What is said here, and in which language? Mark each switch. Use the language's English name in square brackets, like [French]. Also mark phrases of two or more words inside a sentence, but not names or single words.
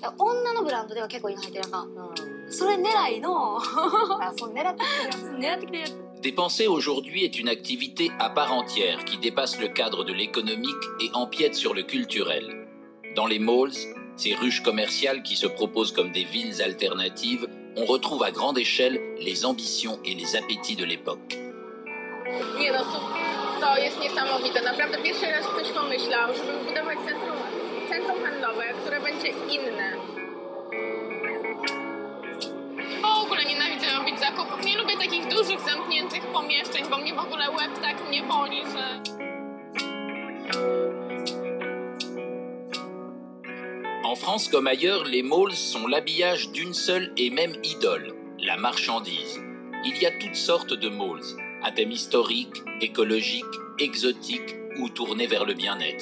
[French] Dépenser aujourd'hui est une activité à part entière qui dépasse le cadre de l'économique et empiète sur le culturel. Dans les malls, ces ruches commerciales qui se proposent comme des villes alternatives, on retrouve à grande échelle les ambitions et les appétits de l'époque. [Polish] To jest niesamowite. Naprawdę pierwszy raz ktoś pomyślał, żeby budować centrum handlowe, które będzie inne. W ogóle nienawidzę robić zakupów. Nie lubię takich dużych, zamkniętych pomieszczeń, bo mnie w ogóle łeb tak mnie boli, że... [French] En France comme ailleurs, les malls sont l'habillage d'une seule et même idole, la marchandise. Il y a toutes sortes de malls, à thème historique, écologique, exotique ou tournés vers le bien-être.